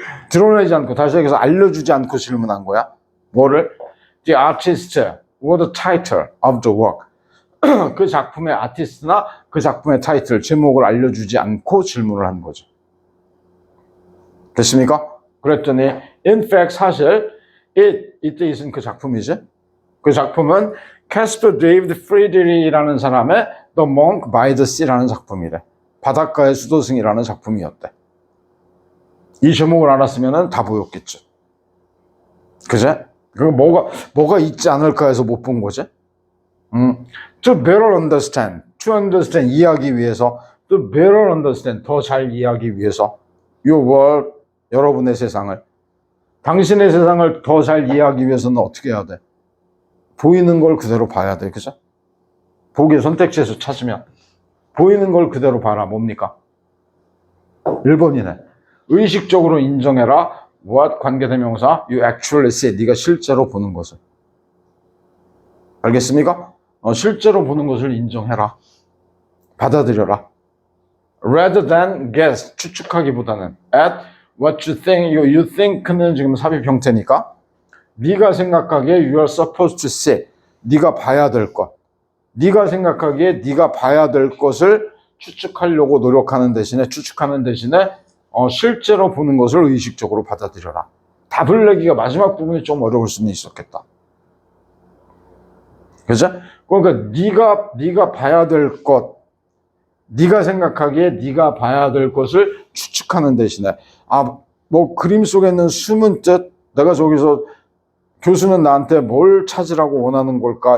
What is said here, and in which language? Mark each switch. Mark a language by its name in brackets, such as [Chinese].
[Korean] 드러내지 않고 다시 얘기해서 알려주지 않고 질문한 거야. 뭐를? [English] The artist or the title of the work. [Korean] 그 작품의 아티스트나 그 작품의 타이틀, 제목을 알려주지 않고 질문을 한 거죠. 됐습니까? 그랬더니 [English] in fact [Korean] 사실 이때 있은 그 작품이지. 그 작품은 캐스퍼 데이비드 프리드리히라는 사람의 The Monk by the Sea라는 작품이래. 바닷가의 수도승이라는 작품이었대. 이 제목을 알았으면 다 보였겠죠. 그제? 그 뭐가 있지 않을까 해서 못 본 거지? [English] To better understand. To understand. [Korean] 이해하기 위해서. [English] To better understand. [Korean] 더 잘 이해하기 위해서. [English] Your world. [Korean] 여러분의 세상을. 당신의 세상을 더 잘 이해하기 위해서는 어떻게 해야 돼? 보이는 걸 그대로 봐야 돼. 그죠? 보기 선택지에서 찾으면. 보이는 걸 그대로 봐라. 뭡니까? 1번이네. 의식적으로 인정해라. [English] what 관계대명사 you actually see. [Korean] 네가 실제로 보는 것을. 알겠습니까? 실제로 보는 것을 인정해라. 받아들여라. [English] rather than guess. [Korean] 추측하기보다는 [English] at what you think. [Korean] you think는 지금 삽입 형태니까 네가 생각하기에 [English] you are supposed to see. [Korean] 네가 봐야 될 것. 네가 생각하기에 네가 봐야 될 것을 추측하려고 노력하는 대신에 추측하는 대신에 실제로 보는 것을 의식적으로 받아들여라. 답을 내기가 마지막 부분이 좀 어려울 수는 있었겠다. 그죠? 그러니까 네가 봐야 될 것, 네가 생각하기에 네가 봐야 될 것을 추측하는 대신에 뭐 그림 속에 있는 숨은 뜻, 내가 저기서 교수는 나한테 뭘 찾으라고 원하는 걸까?